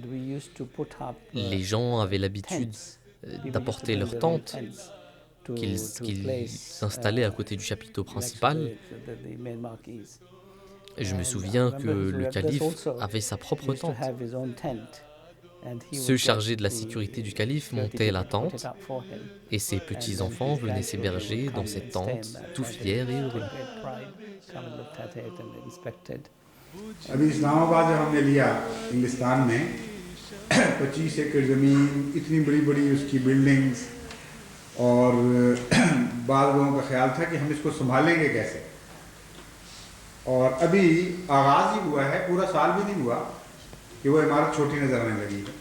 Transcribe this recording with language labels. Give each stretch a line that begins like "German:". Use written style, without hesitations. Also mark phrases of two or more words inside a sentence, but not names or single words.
French: Les gens avaient l'habitude d'apporter leurs tentes qu'ils installaient à côté du chapiteau principal. Je me souviens que le calife avait sa propre tente. Ceux chargés de la sécurité du calife montaient la tente et ses petits-enfants venaient s'héberger dans cette tente, tout fiers et heureux.
Urdu: ابھی اسلام آباد جب ہم نے لیا ہندوستان میں 25 ایکڑ زمین، اتنی بڑی بڑی اس کی بلڈنگز اور بعد لوگوں کا خیال تھا کہ ہم اس کو سنبھالیں گے کیسے. اور ابھی آغاز ہی ہوا ہے، پورا سال بھی نہیں ہوا کہ وہ عمارت چھوٹی نظر آنے لگی ہے.